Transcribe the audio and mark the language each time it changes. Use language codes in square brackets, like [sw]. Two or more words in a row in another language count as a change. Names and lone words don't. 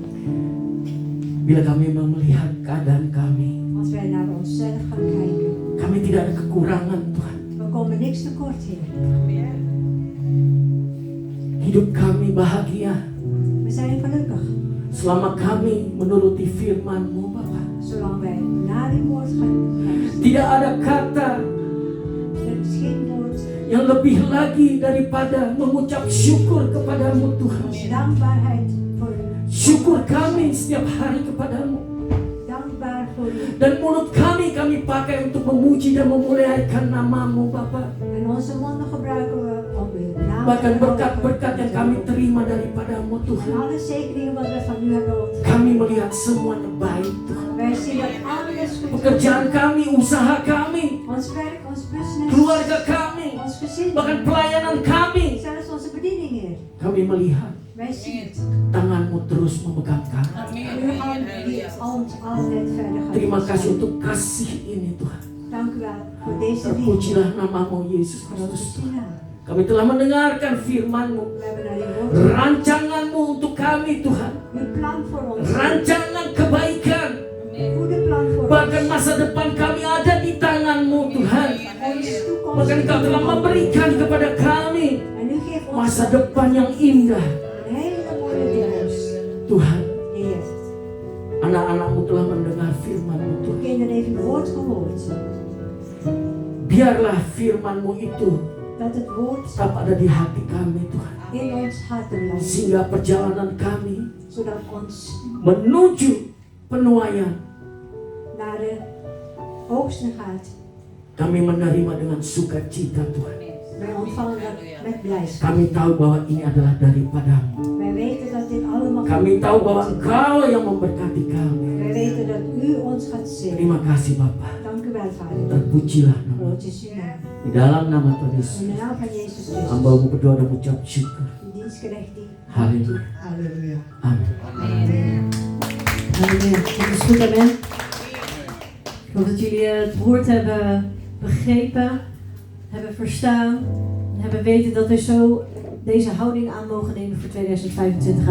[id] bila kami melihat keadaan kami, [nl] Als wij naar onszelf gaan kijken, [id] kami tidak ada kekurangan Tuhan. [nl] we komen niks tekort, Heer. [id] Hidup kami bahagia [nl] We zijn gelukkig, [id] selama kami menuruti firman-Mu Bapa. [nl] zolang wij naar uw woord gaan luisteren. [id] Tidak ada kata [nl] Er is geen woord [id] yang lebih lagi daripada mengucap syukur kepadamu Tuhan. [nl] als dankbaarheid voor u. [id] Syukur kami setiap hari kepadamu. [nl] Dankbaar voor u. [id] Dan mulut kami pakai untuk memuji dan memuliakan namamu Bapa. [nl] En onze monden gebruiken we om uw naam [id] Bahkan [nl] te [id] berkat-berkat yang kami terima daripadamu [nl] En [id] Tuhan, [nl] alle zegeningen wat we van u hebben ontvangen. [id] kami melihat semuanya baik Tuhan. [nl] Wij zien dat alles goed is. [id] Pekerjaan kami, usaha kami, [nl] Ons werk, ons business, [id] keluarga kami, [nl] ons gezin, [id] bahkan pelayanan kami, [nl] zelfs onze bediening, Heer. [id] kami melihat [nl] Wij zien het. [id] tanganmu terus memegang kami. [nl] Uw hand die ons altijd verder gaat. [id] Terima kasih untuk kasih ini Tuhan. [nl] Dank u wel voor deze liefde. [id] Terpujilah namamu Yesus [nl] Grote [id] Kristus Tuhan. [nl] naam. [id] Kami telah mendengarkan firman-Mu. [nl] We hebben naar uw woord. [id] Rancangan-Mu untuk kami Tuhan. [nl] Uw plan voor ons. [id] Rancangan kebaikan. [nl] Goede plan voor [id] Bahkan [nl] ons. [id] masa depan kami ada di tangan-Mu Tuhan. [nl] Onze toekomst. [id] Bahkan Engkau telah memberikan kepada kami [nl] En u geeft ons [id] masa depan yang indah. [nl] een hele mooie toekomst. [id] Tuhan, [nl] Heer, [id] anak-anak-Mu telah mendengar firman-Mu [nl] uw [id] Tuhan. [nl] kinderen heeft uw woord gehoord. [id] Biarlah firman-Mu itu [nl] Dat het woord [id] tetap ada di hati kami Tuhan. [nl] in ons hart blijft. [id] Sehingga perjalanan kami [nl] Zodat ons [id] menuju penuaian [nl] naar de oogsten gaat. [id] kami menerima dengan sukacita Tuhan. [nl] Wij ontvangen dat met blijdschap. [id] Kami tahu bahwa ini adalah daripada-Mu. [nl] Wij weten dat dit allemaal [id] Kami tahu bahwa Engkau yang memberkati kami. [nl] Wij weten dat u ons gaat zegenen. [id] Terima kasih Bapa. [nl] Dank u wel, Vader. [id] Terpujilah nama. [nl] Groot is uw naam. [id] Di dalam nama Tuhan Yesus, [nl] In de naam van Jezus Christus. [id] hamba-Mu berdoa dan mengucap syukur. [nl] In dienstgerechtigd. [id] Halleluja. [nl] Halleluja. [id] Amin. [nl] Amen. Dat is goed, amen. Ik hoop dat jullie het woord hebben begrepen, hebben verstaan, en hebben weten dat we zo deze houding aan mogen nemen voor 2025.